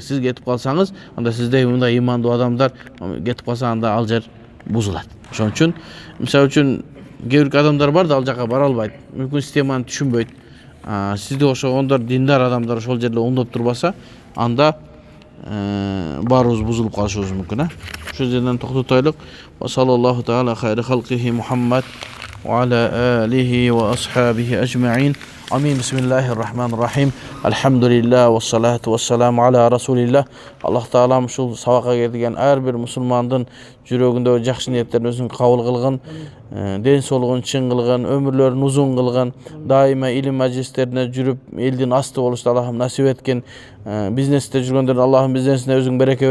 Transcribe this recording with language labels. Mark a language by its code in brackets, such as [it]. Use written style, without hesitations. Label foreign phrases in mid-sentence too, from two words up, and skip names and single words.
[ky] Сиз кетип калсаңыз, анда сиздей мындай имандуу адамдар кетип калса, анда ал жер бузулат. Ошон үчүн, мисалы үчүн кээ бир адамдар бар да ал жака бара албайт. Мүмкүн системаны түшүнбөйт. Сизде ошондор диндар адамдар ошол жерде оңдоп турбаса, анда баарыбыз бузулуп калышыбыз мүмкүн. Ошол жерден токтотойлук. [ar] صلى الله تعالى خير خلقه محمد وعلى آله وأصحابه أجمعين. Амин. بسم الله الرحمن الرحيم. الحمد لله والصلاة والسلام على رسول الله. [ky] Аллах таалам ушул сабакка келген ар бир мусулмандын жүрөгүндөгү жакшы ниеттерин өзүн кабыл кылган, ден соолугун чың кылган, өмүрлөрүн узун кылган, дайыма илим мажилистерине жүрүп элдин асты болушту Аллахым насип эткен, бизнесте жүргөндөрдүн Аллахым бизнесине өзүң береке